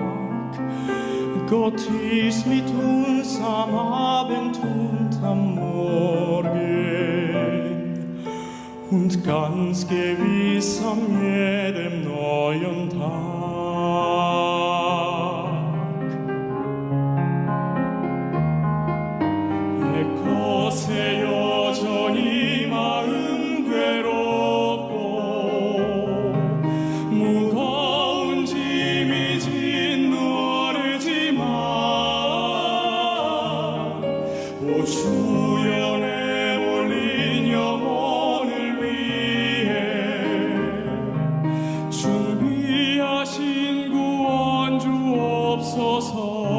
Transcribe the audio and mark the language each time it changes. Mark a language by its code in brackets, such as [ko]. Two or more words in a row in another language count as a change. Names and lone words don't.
[de] Gott ist mit uns am Abend und am Morgen und ganz gewiss an jedem neuen Tag. [ko] 곳에 여전히 마음 괴롭고 무거운 짐이 짓누르지만 오 주여 내몰린 영혼을 위해 준비하신 구원 주옵소서.